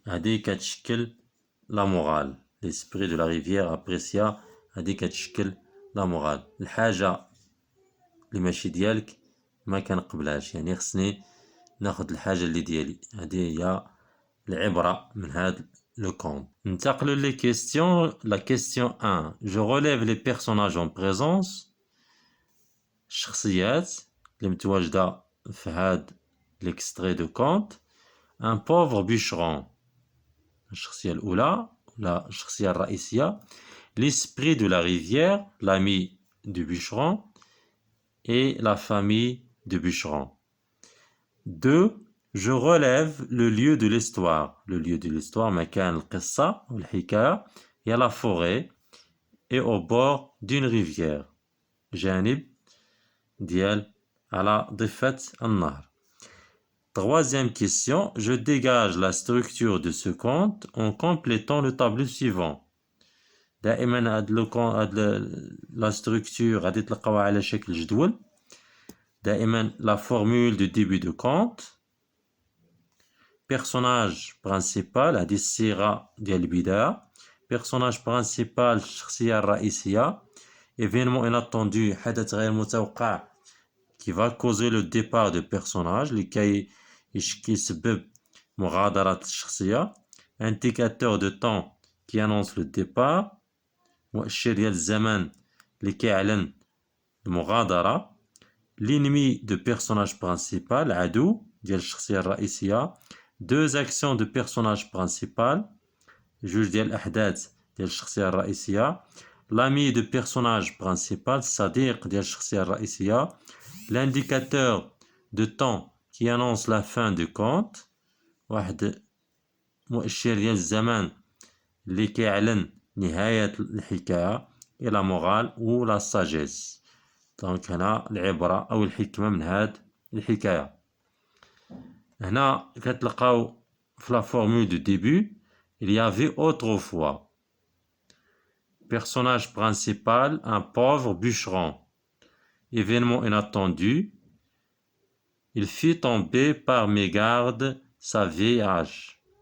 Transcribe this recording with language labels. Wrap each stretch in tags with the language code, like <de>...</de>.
<ar>هذه كتشكل لا مورال.</ar> <fr>l'esprit de la rivière apprécia</fr> <ar>هذه كتشكل لا مورال. الحاجة اللي ماشي ديالك ما كنقبلهاش يعني خصني ناخد الحاجة اللي ديالي. هذه هي العبرة من هذا لو كونت. ننتقل لي كيستيون. لا كيستيون 1</ar> <fr>je relève les personnages en présence.</fr> <ar>الشخصيات اللي متواجدة في هاد</ar> <fr>l'extrait de conte. un pauvre bûcheron</fr> <ar>الشخصية الأولى ولا الشخصية الرئيسية.</ar> <fr>l'esprit de la rivière l'ami du bûcheron et la famille du bûcheron. 2 je relève le lieu de l'histoire. le lieu de l'histoire</fr> <ar>مكان القصة والحكاية هي</ar> <fr>la forêt et au bord d'une rivière</fr> <ar>جانب ديال على ضفة النهر.</ar> <fr>Troisième question, je dégage la structure de ce conte en complétant le tableau suivant.</fr> <ar>دائما</ar> <fr>la structure</fr> <ar>غادي تلقاوها على شكل جدول. دائما</ar> <fr>la formule de début de conte. personnage principal</fr> <ar>هذه الصيغة ديال البداية.</ar> <fr>personnage principal</fr> <ar>الشخصية الرئيسية.</ar> <fr>événement inattendu</fr> <ar>حدث غير متوقع</ar> <fr>qui va causer le départ de personnage</fr> <ar>لكي يسبب مغادرة الشخصية.</ar> <fr>indicateur de temps qui annonce le départ</fr> <ar>مؤشر ديال الزمن اللي كيعلن المغادرة.</ar> <fr>l'ennemi de personnage principal</fr> <ar>العدو ديال الشخصية الرئيسية. 2 actions de personnage principal جوج ديال الأحداث ديال الشخصية الرئيسية.</ar> <fr>l'ami de personnage principal</fr> <ar>الصديق ديال الشخصية الرئيسية.</ar> <fr>l'indicateur de temps qui annonce la fin du conte</fr> <ar>واحد مؤشر ديال الزمان اللي كيعلن نهاية الحكاية.</ar> <fr>et la morale ou la sagesse.</fr> <ar>دونك هنا العبرة أو الحكمة من هاد الحكاية. هنا كتلقاو في</ar> <fr>la formule du début il y avait autrefois personnage principal un pauvre bûcheron. événement inattendu il fit tomber par mégarde sa vieille hache.</fr>